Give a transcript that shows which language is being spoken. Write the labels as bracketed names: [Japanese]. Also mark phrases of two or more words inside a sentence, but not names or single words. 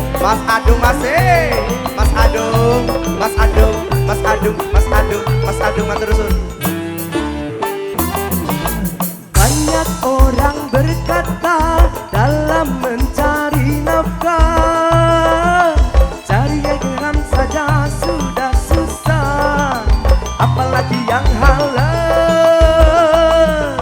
[Indonesian] Mas Adung masih, Mas Adung, Mas Adung, Mas Adung, Mas Adung, Mas Adung, [Javanese] matur suwun. [Indonesian] Banyak orang berkata dalam mencari nafkah, cari yang haram saja sudah susah, apalagi yang halal.